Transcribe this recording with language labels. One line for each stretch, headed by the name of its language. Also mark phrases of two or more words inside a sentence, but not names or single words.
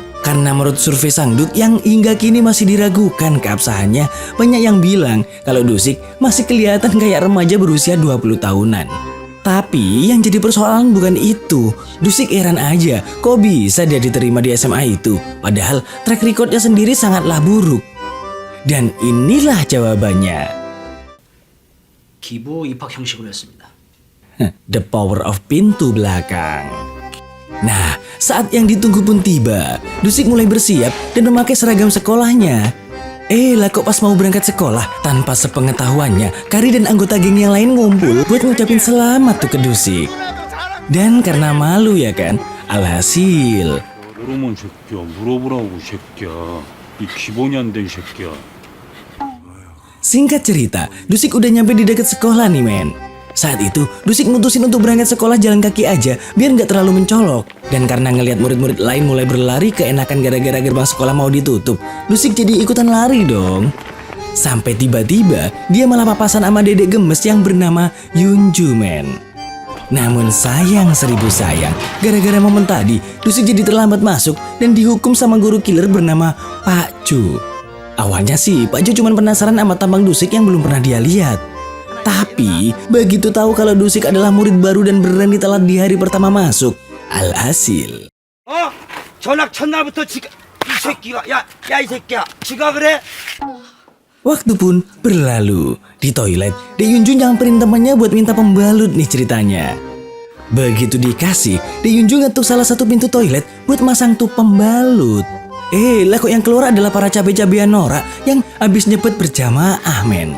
Indonesian: Karena menurut survei Sangdu yang hingga kini masih diragukan keabsahannya, banyak yang bilang kalau Dusik masih kelihatan kayak remaja berusia 20 tahunan. Tapi yang jadi persoalan bukan itu. Dusik heran aja kok bisa dia diterima di SMA itu. Padahal
English: track recordnya
Indonesian: sendiri sangatlah buruk. Dan inilah jawabannya.
Korean: 기부 입학 형식으로 했습니다.
English: The power of
Indonesian: pintu belakang. Nah, saat yang ditunggu pun tiba. Dusik mulai bersiap dan memakai seragam sekolahnya. Lah kok pas mau berangkat sekolah, tanpa sepengetahuannya, Kari dan anggota geng yang lain ngumpul buat ngucapin selamat tuh ke Dusik. Dan karena malu ya kan, alhasil
Korean: 모르면 새끼야, 물어보라고 새끼야. 이 기본이 안 된 새끼야.
Indonesian: singkat cerita, Dusik udah nyampe di dekat sekolah nih men. Saat itu, Dusik mutusin untuk berangkat sekolah jalan kaki aja biar nggak terlalu mencolok. Dan karena ngelihat murid-murid lain mulai berlari keenakan gara-gara gerbang sekolah mau ditutup, Dusik jadi ikutan lari dong. Sampai tiba-tiba dia malah papasan sama dedek gemes yang bernama Yunju men. Namun sayang seribu sayang, gara-gara momen tadi, Dusik jadi terlambat masuk dan dihukum sama guru killer bernama Pak Ju. Awalnya sih Pak Ju cuma penasaran sama tampang Dusik yang belum pernah dia lihat. Tapi begitu tahu kalau Dusik adalah murid baru dan berani telat di hari pertama masuk, alhasil
Korean: 전학 첫날부터 이 새끼가 이 새끼야 지가 그래?
Indonesian: waktu pun berlalu. Di toilet, Dek Yunjun nyamperin temannya buat minta pembalut nih ceritanya. Begitu dikasih, Dek Yunjun ngetuk salah satu pintu toilet buat masang tuh pembalut. Lah kok yang keluar adalah para cabe-cabean norak yang abis nyepet berjamaah men.